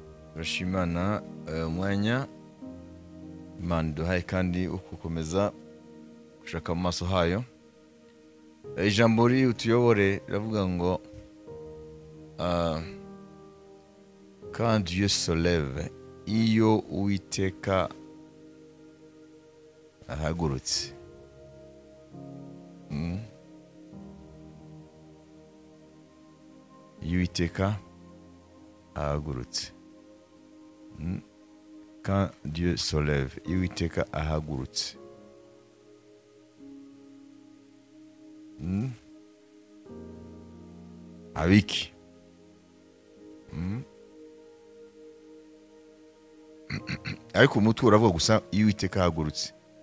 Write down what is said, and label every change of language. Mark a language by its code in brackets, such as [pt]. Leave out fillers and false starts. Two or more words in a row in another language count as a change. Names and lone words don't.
[rw] turashimana umwanya Imana duhaye kandi ukukomeza gushaka mu maso hayo. Ijambo riri utuyobore riravuga ngo [fr] quand Dieu se lève, [rw] iyo Uwiteka ahagurutse. Iyo Uwiteka ahagurutse. [fr] Quand Dieu se lève, [rw] iyo Uwiteka ahagurutse. Abiki. Ariko umutwe uravuga gusa iyo Uwiteka ahagurutse.